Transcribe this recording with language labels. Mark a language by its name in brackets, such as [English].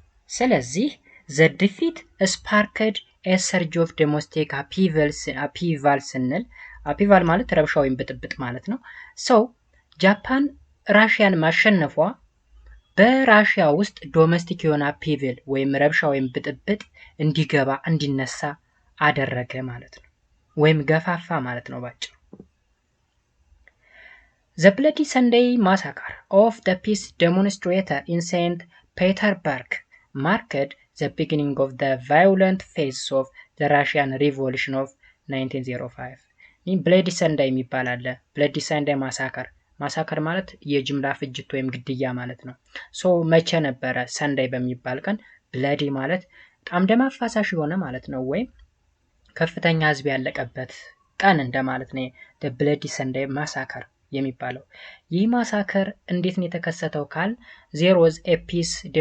[Amharic] ስለዚህ [English] ዘ ዲፊት ስፓርክድ ኤ ሰርጅ ኦፍ ዶሜስቲክ አፒቫል [Amharic] ስንል አፒቫል ማለት ረብሻ ወይም ብጥብጥ ማለት ነው። ሰው ጃፓን ራሽያን ማሸነፏ በራሽያ ውስጥ ዶሜስቲክ የሆነ አፒቪል ወይም ረብሻ ወይም ብጥብጥ እንዲገባ እንዲነሳ አደረገ ማለት ነው፣ ወይም ገፋፋ ማለት ነው ባጭሩ። [English] The Bloody Sunday massacre of the peace demonstrator in St. Petersburg marked the beginning of the violent phase of the Russian Revolution of 1905. [Amharic] ይህ ብሌዲ ሰንዳይ የሚባል አለ። ብሌዲ ሰንዳይ ማሳከር ማሳከር ማለት የጅምላ ፍጅት ወይም ግድያ ማለት ነው። ሶ መቼ ነበረ? ሰንዳይ በሚባል ቀን። ብሌዲ ማለት በጣም ደም አፋሳሽ የሆነ ማለት ነው፣ ወይም ከፍተኛ ህዝብ ያለቀበት ቀን እንደማለት ነው። [English] the bloody sunday massacre [Amharic] የሚባለው ይህ ማሳከር እንዴት ነው የተከሰተው ካል [English] there was a peace